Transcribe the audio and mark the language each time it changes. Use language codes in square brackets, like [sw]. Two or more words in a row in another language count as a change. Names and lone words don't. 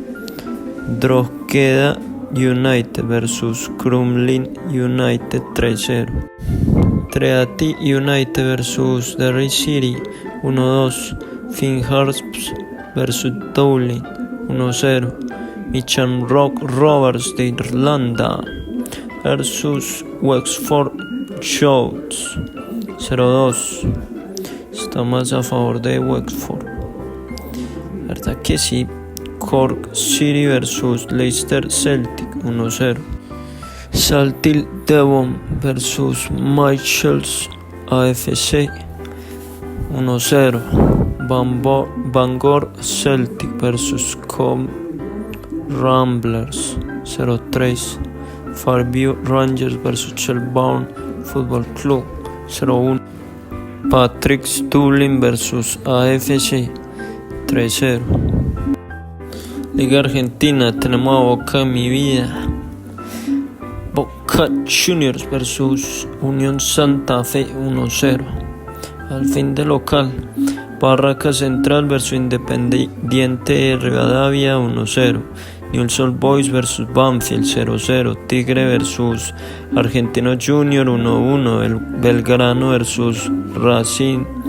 [es] Drogheda United vs Crumlin United 3-0, Treaty United vs Derry City 1-2, Finn Harps vs Dublin 1-0, Mitcham Rock Rovers de Irlanda vs Wexford Shoots 0-2. Está más a favor de Wexford, ¿verdad que sí? Cork City vs Leicester Celtic 1-0, Saltil Devon vs Michels AFC 1-0, Bangor Celtic vs Com Ramblers 0-3, Fairview Rangers vs Shelbourne Football Club 0-1, Patrick's Dublin vs AFC 3-0. Liga Argentina, tenemos a Boca de mi vida, Boca Juniors vs Unión Santa Fe 1-0. Al fin de local, Barraca Central vs Independiente de Rivadavia 1-0, Newell's Old Boys vs Banfield 0-0, Tigre vs Argentino Junior 1-1, Belgrano vs Racing